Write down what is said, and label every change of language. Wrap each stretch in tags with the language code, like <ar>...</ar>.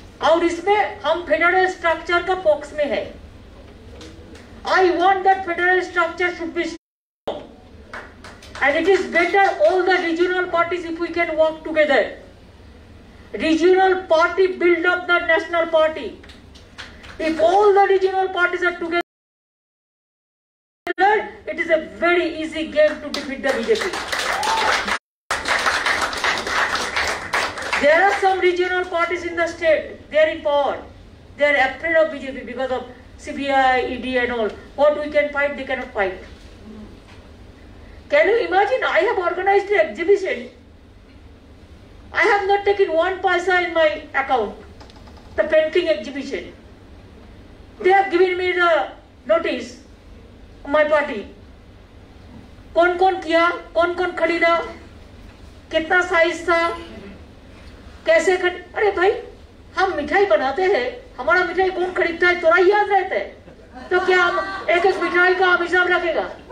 <hi>और इसमें हम फेडरल स्ट्रक्चर का पॉक्स में है।</hi> <en>I want that federal structure should be strong, and it is better all the regional parties if we can work together. Regional party build up the national party. If all the regional parties are together, it is a very easy game to defeat the BJP. There are some regional parties in the state, they are in power. They are afraid of BJP because of CBI, ED and all. What we can fight, they cannot fight. Can you imagine, I have organized an exhibition. I have not taken one paisa in my account, the painting exhibition. They have given me the notice, my party.</en> <hi>कौन कौन किया, कौन कौन खरीदा, कितना size था, कैसे अरे भाई, हम मिठाई बनाते हैं, हमारा मिठाई कौन खरीदता है थोड़ा याद रहता है, तो क्या हम एक एक मिठाई का हम हिसाब रखेगा?</hi>